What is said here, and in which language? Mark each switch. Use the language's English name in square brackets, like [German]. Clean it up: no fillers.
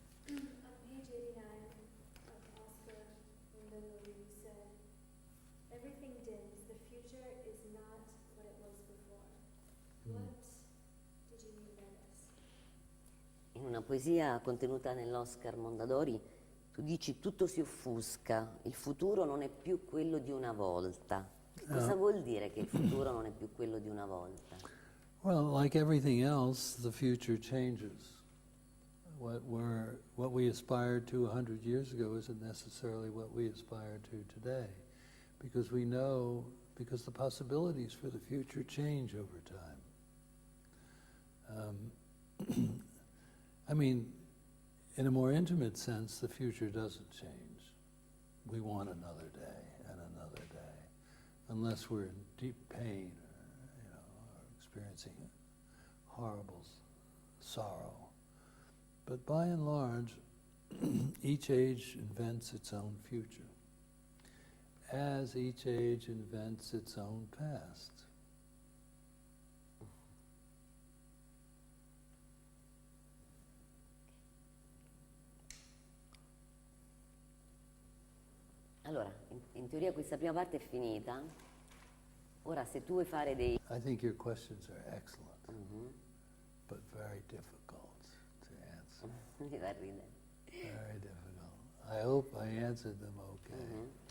[English] On page 89 of Oscar Mondadori, you said, "Everything dims. The future is not what it was before." What did you mean by this? [Italian] In una poesia contenuta nell'Oscar Mondadori, tu dici tutto si offusca, il futuro non è più quello di una volta. Cosa vuol dire che il futuro non è più quello di una volta? [English] Well, like everything else, the future changes. What we aspired to 100 years ago isn't necessarily what we aspire to today, because we know, because the possibilities for the future change over time. I mean, in a more intimate sense, the future doesn't change. We want another day and another day, unless we're in deep pain or experiencing horrible sorrow. But by and large, each age invents its own future, as each age invents its own past. [Italian] Allora, in teoria questa prima parte è finita. Ora, se tu vuoi fare dei... [English] I think your questions are excellent, but very difficult to answer. [Italian] Mi fa ridere. [English] Very difficult. I hope I answered them okay.